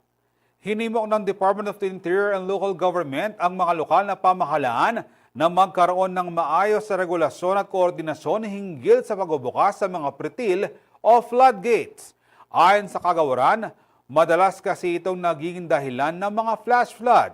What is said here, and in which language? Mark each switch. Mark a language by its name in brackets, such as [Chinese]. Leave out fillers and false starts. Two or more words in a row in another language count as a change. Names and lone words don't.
[Filipino] Hinimok ng Department of the Interior and Local Government ang mga lokal na pamahalaan na magkaroon ng maayos sa regulasyon at koordinasyon hinggil sa pagbubukas sa mga pretil o floodgates. Ayon sa kagawaran, madalas kasi itong nagiging dahilan ng mga flash flood.